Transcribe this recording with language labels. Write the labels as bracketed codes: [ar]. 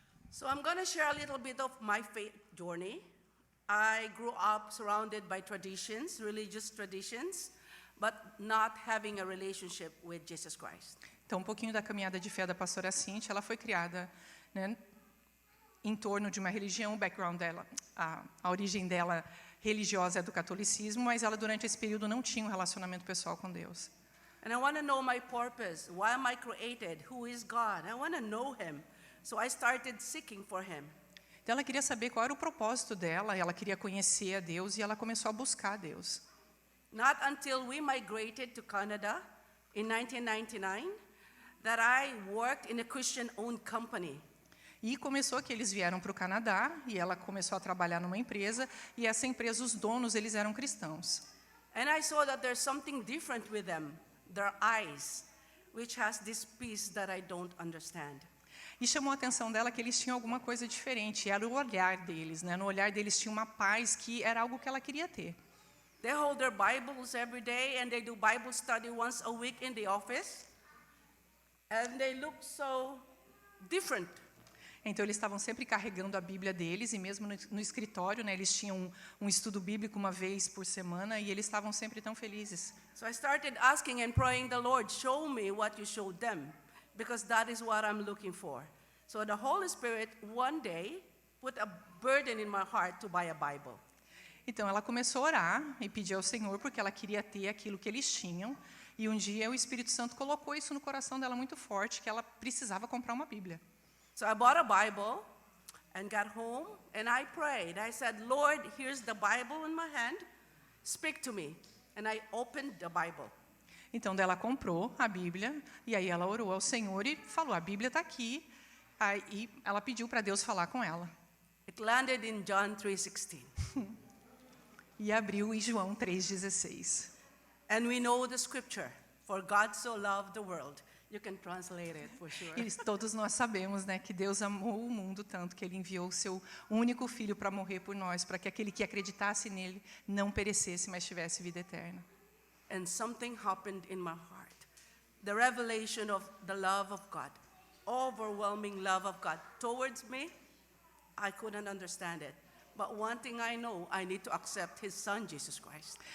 [en] So I'm going to share a little bit of my faith journey. I grew up surrounded by traditions, religious traditions, but not having a relationship with Jesus Christ. [pt] Então, um pouquinho da caminhada de fé da pastora Cynthia. Ela foi criada, né, em torno de uma religião, o background dela, a origem dela religiosa é do catolicismo, mas ela durante esse período não tinha um relacionamento pessoal com Deus. [en] And I want to know my purpose. Why am I created? Who is God? I want to know him. So I started seeking for him. [pt] Então ela queria saber qual era o propósito dela, ela queria conhecer a Deus e ela começou a buscar a Deus. [en] Not until we migrated to Canada in 1999 that I worked in a Christian-owned company. [pt] E começou que eles vieram para o Canadá e ela começou a trabalhar numa empresa e essa empresa, os donos, eles eram cristãos. [en] And I saw that there's something different with them, their eyes, which has this peace that I don't understand. [pt] E chamou a atenção dela que eles tinham alguma coisa diferente, era o olhar deles, né? No olhar deles tinha uma paz que era algo que ela queria ter. [en] They hold their Bibles every day and they do Bible study once a week in the office. And they look so different. [pt] Então, eles estavam sempre carregando a Bíblia deles, e mesmo no escritório, né, eles tinham um estudo bíblico uma vez por semana, e eles estavam sempre tão felizes. [en] So I started asking and praying the Lord, show me what you showed them, because that is what I'm looking for. So the Holy Spirit, one day, put a burden in my heart to buy a Bible. [pt] Então ela começou a orar e pedir ao Senhor porque ela queria ter aquilo que eles tinham. E um dia o Espírito Santo colocou isso no coração dela muito forte, que ela precisava comprar uma Bíblia. [en] So I bought a Bible and got home and I prayed. I said, Lord, here's the Bible in my hand. Speak to me. And I opened the Bible. [pt] Então ela comprou a Bíblia e aí ela orou ao Senhor e falou, a Bíblia está aqui. Aí ela pediu para Deus falar com ela. [en] It landed in John 3:16. [pt] E abriu em João 3,16. [en] And we know the scripture, for God so loved the world. You can translate it for sure. [pt] E todos nós sabemos, né, que Deus amou o mundo tanto que Ele enviou o Seu único Filho para morrer por nós, para que aquele que acreditasse nele não perecesse, mas tivesse vida eterna. [en] And something happened in my heart. The revelation of the love of God, overwhelming love of God towards me, I couldn't understand it. But one thing I know, I need to accept His Son, Jesus Christ.